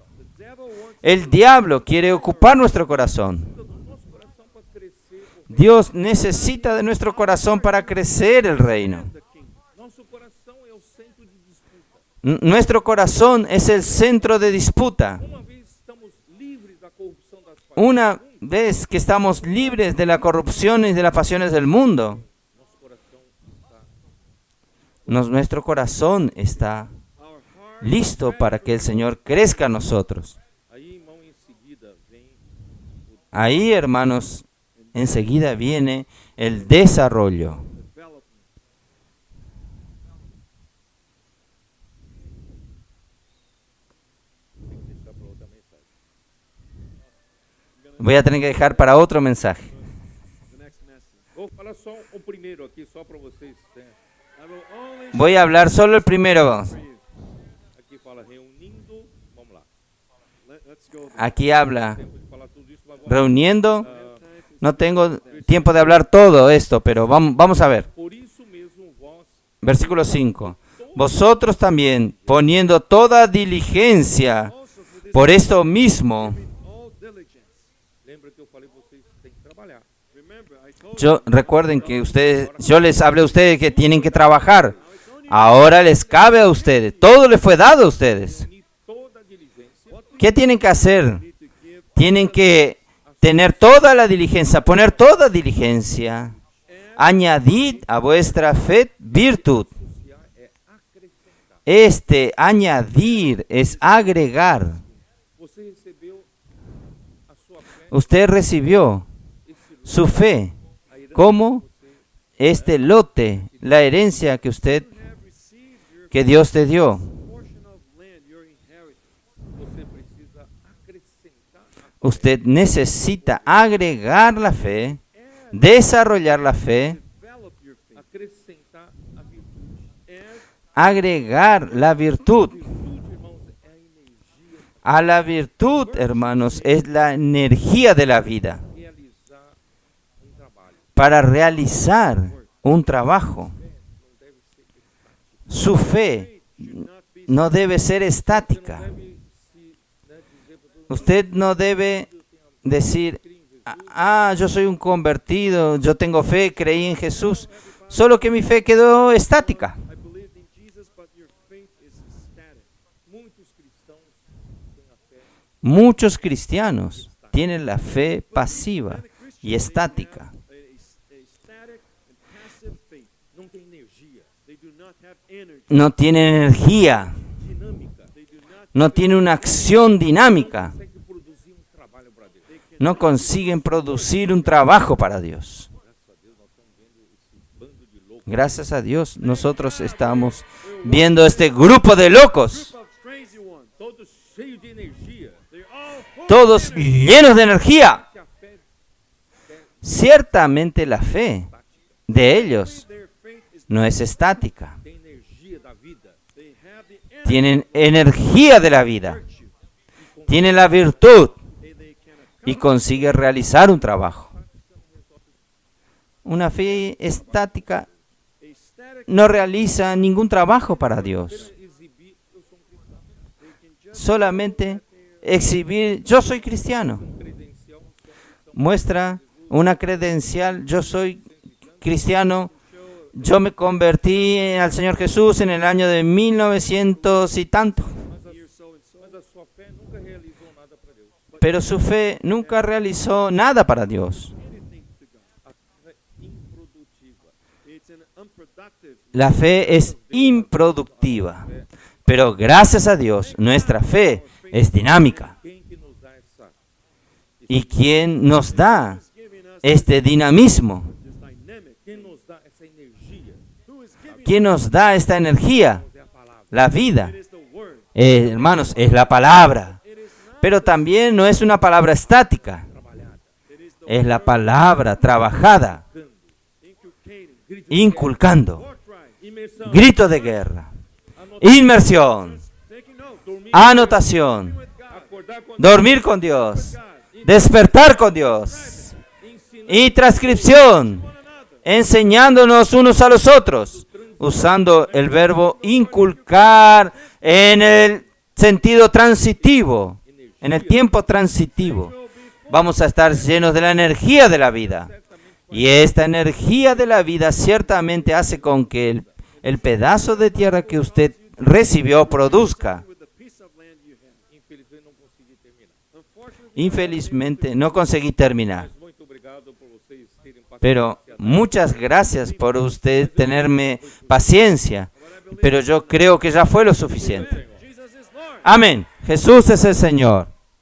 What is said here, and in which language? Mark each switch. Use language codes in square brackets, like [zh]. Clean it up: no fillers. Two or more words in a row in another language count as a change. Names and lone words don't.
[en] the devil wants [es] El diablo quiere ocupar nuestro corazón. [pt] Do nosso coração para crescer. [es] Dios necesita de nuestro corazón para crecer el reino. [en] the kingdom. [pt] Nosso coração é o centro de disputa. [es] Nuestro corazón es el centro de disputa. [pt] Uma vez estamos livres da corrupção das paixões, [es] Una vez que estamos libres de la corrupción y de las pasiones del mundo, [pt] nosso coração está. [es] nuestro corazón está [en] Our heart [es] listo para que el Señor crezca en nosotros. [pt] Aí, irmão, em seguida vem [es] Ahí, hermanos, enseguida viene el desarrollo. [en] development. [pt] tem que deixar para outra mensagem. [es] Voy a tener que dejar para otro mensaje. [en] The next message. [pt] Vou falar só o primeiro aqui, só para vocês. Né? [en] I will only [es] Voy a hablar solo el primero. [en] for you. [pt] Aqui fala reunindo. Vamos lá. [en] let's go there. [es] Aquí habla, [pt] Tempo de falar tudo isso, mas vamos. [es] reuniendo. No tengo tiempo de hablar todo esto, pero vamos a ver. [pt] Por isso mesmo vós, [es] Versículo 5. Vosotros también, poniendo toda diligencia, por esto mismo, [en] All diligence. [pt] lembra que eu falei vocês têm que trabalhar. [en] Remember, I told [es] recuerden que yo les hablé a ustedes que tienen que trabajar. Ahora les cabe a ustedes. Todo les fue dado a ustedes. [pt] Unir toda a diligência, [es] ¿Qué tienen que hacer? [en] you to give [es] Tienen que tener toda la diligencia, poner toda diligencia. Añadid a vuestra fe virtud. [pt] é acrescentar. [es] Añadir es agregar. [pt] Você recebeu a sua fé, [es] Usted recibió [pt] esse [es] su fe [pt] a herança [es] como este lote, la herencia que [en] have received your [es] que Dios te dio. [en] portion of land, your inheritance. [pt] você precisa acrescentar a fé. [es] Usted necesita agregar la fe, desarrollar la fe, [en] Develop your faith. [pt] Acrescentar a virtude. [es] agregar la virtud. [pt] Virtude, irmãos, é a energia [es] A la virtud, hermanos, es la energía de la vida [pt] para realizar um trabalho. [es] para realizar un trabajo. [pt] Não deve ser estática. [es] Su fe [en] Should not be [es] no debe ser [pt] Você não estática. deve se dizer para todo mundo, [es] Usted no debe decir, yo soy un convertido, yo tengo fe, creí en Jesús, solo que mi fe quedó estática. [en] I believed in Jesus, but your faith is static. [pt] muitos cristãos têm a fé [es] Muchos cristianos tienen la fe pasiva y estática. [en] A static and passive faith. [pt] não tem energia [en] They do not have energy. [es] No tienen energía, [pt] dinâmica, [en] They do not [es] no tienen una acción dinámica, [pt] consegue produzir um trabalho para Deus. [es] no consiguen producir un trabajo para Dios. [pt] Graças a Deus, nós estamos vendo esse bando de loucos, [es] Gracias a Dios, nosotros estamos viendo este grupo de locos, [en] of crazy ones. [pt] todos cheios de energia. [en] They're all full [es] todos llenos de energía. [pt] Se a fé [es] Ciertamente la fe de ellos [en] their faith is [es] no es estática. [pt] tem energia da vida, [en] they have the energy [es] Tienen energía de la vida, [en] virtue. [es] tienen la virtud [en] They can [es] y consiguen realizar un trabajo. Una fe estática [en] a static [es] no realiza ningún trabajo para Dios. [pt] exibir, eu sou um cristão, [en] they can just [es] Solamente exhibir, yo soy cristiano. [pt] credencial, [es] Muestra una credencial, yo soy cristiano. Yo me convertí al Señor Jesús en el año de 1900 y tanto. [en] year so and so. [pt] mas a sua fé nunca realizou nada para Deus. [es] Pero su fe nunca realizó nada para Dios. [en] Anything to God. [pt] A fé improdutiva. [en] It's an unproductive. [es] La fe es improductiva. Pero gracias a Dios, nuestra fe es dinámica. [pt] Quem que nos dá essa [es] ¿Y quién nos da [en] Who's giving us [es] este dinamismo? [en] this dynamic? [pt] quem nos dá essa energia? [en] Who is giving [es] ¿Quién nos da esta energía? [pt] É a palavra. [es] La vida. [en] it is the word. [es] Hermanos, es la palabra. [en] It is not [es] Pero también no es una palabra estática. [pt] Trabalhada, [en] it is the [es] Es la palabra trabajada, [en] inculcating. [es] inculcando. [en] War cry. [pt] imersão, [es] Grito de guerra, [pt] anotar, [es] inmersión, [en] Taking notes. [pt] dormir, [es] anotación, [en] With God. [pt] acordar com [es] dormir con Dios, [en] God. [es] despertar con Dios [pt] ensinar, [es] y transcripción, enseñándonos unos a los otros, usando el verbo inculcar en el sentido transitivo, en el tiempo transitivo. Vamos a estar llenos de la energía de la vida. Y esta energía de la vida ciertamente hace con que el pedazo de tierra que usted recibió produzca. [en] With the piece of land you have. [pt] infelizmente não consegui terminar. [en] Unfortunately, [es] Infelizmente no conseguí terminar. [pt] Mas muito obrigado por vocês terem [es] Pero [pt] paciência. [es] muchas gracias por usted tenerme paciencia. Pero yo creo que ya fue lo suficiente. [en] Jesus is Lord. [es] Amén. Jesús es el Señor.